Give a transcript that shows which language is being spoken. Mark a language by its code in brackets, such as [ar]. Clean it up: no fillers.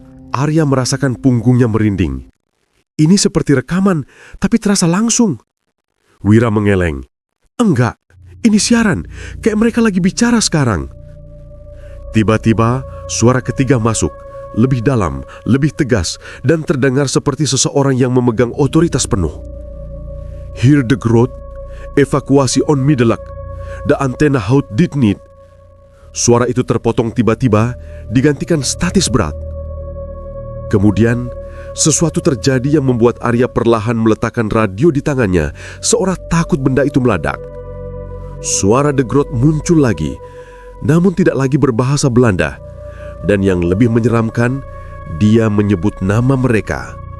[id] Arya merasakan punggungnya merinding. Ini seperti rekaman, tapi terasa langsung. Wira mengeleng. "Enggak, ini siaran. Kayak mereka lagi bicara sekarang." Tiba-tiba, suara ketiga masuk. Lebih dalam, lebih tegas, dan terdengar seperti seseorang yang memegang otoritas penuh. [nl] "Hier de Groot, evakuasi onmiddellijk. De antenne houdt dit niet." [id] Suara itu terpotong tiba-tiba, digantikan statis berat. Kemudian, sesuatu terjadi yang membuat Arya perlahan meletakkan radio di tangannya, seolah takut benda itu meledak. Suara de Groot muncul lagi, namun tidak lagi berbahasa Belanda. Dan yang lebih menyeramkan, dia menyebut nama mereka.